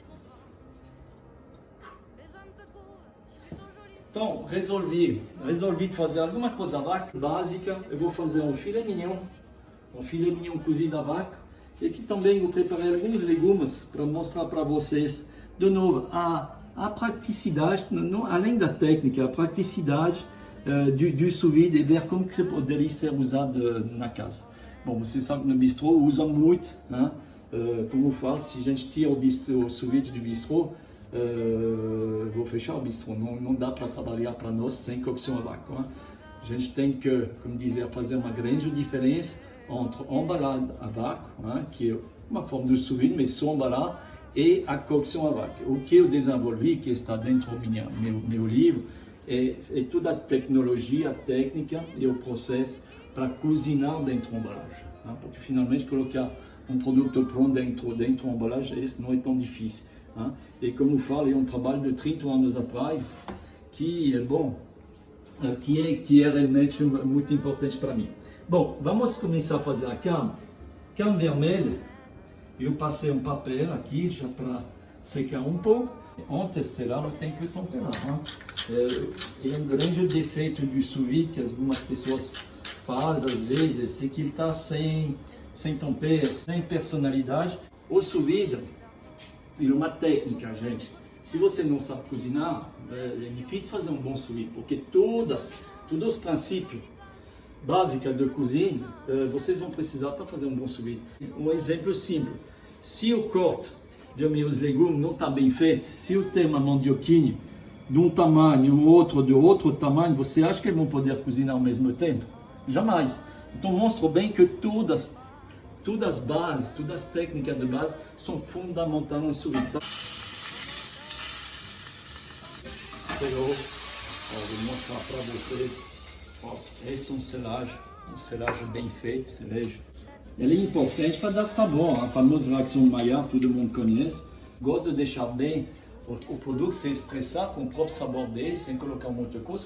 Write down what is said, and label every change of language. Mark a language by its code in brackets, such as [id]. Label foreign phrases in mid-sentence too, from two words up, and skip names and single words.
[pt] Então, resolvi fazer alguma coisa a vácuo, básica. Eu vou fazer um filé mignon cozido a vácuo. E aqui também eu preparei alguns legumes para mostrar para vocês, de novo, a praticidade, não, além da técnica, a praticidade do [fr] sous vide [pt] e ver como que você poderia ser usado na casa. Bom, você sabe que no bistrô usa muito, né? Como eu falo, se a gente tira o [fr] sous vide [pt] do bistrô, vou fechar o bistrô, não dá para trabalhar para nós sem cocção a vácuo. Né? A gente tem que, como dizer, fazer uma grande diferença entre embalar a vácuo, né? Que é uma forma de [fr] sous vide, [pt] mas só embalar, e a cocção a vácuo. O que eu desenvolvi, que está dentro do meu livro, é toda a tecnologia, a técnica e o processo para cozinhar dentro da embalagem. Né? Porque finalmente colocar um produto pronto dentro da embalagem, isso não é tão difícil. Né? E como eu falo, é um trabalho de 30 anos atrás que é bom, que é realmente muito importante para mim. Bom, vamos começar a fazer a carne. Carne vermelha, eu passei um papel aqui já para secar um pouco. Antes de selar, eu tenho que temperar. Né? É um grande defeito do [fr] sous vide [pt] que algumas pessoas fazem às vezes, é que ele está sem tempero, sem personalidade. O [fr] sous vide [pt] é uma técnica, gente. Se você não sabe cozinhar, é difícil fazer um bom [fr] sous vide, [pt] porque todos os princípios básicos de cozinha, vocês vão precisar para fazer um bom [fr] sous vide. [pt] Um exemplo simples: se o corte de meus legumes não está bem feito, se eu tenho uma mandioquinha de um tamanho e o outro de outro tamanho, você acha que eles vão poder cozinhar ao mesmo tempo? Jamais. Então mostra bem que todas as bases, todas as técnicas de base são fundamentais no [fr] sous vide. [pt] Vou mostrar para vocês. Esse é um selagem bem feito, você veja. Ele é importante para dar sabor, a famosa reação Maillard, todo mundo conhece. Gosto de deixar bem o produto se expressar com o próprio sabor dele, sem colocar muita coisa.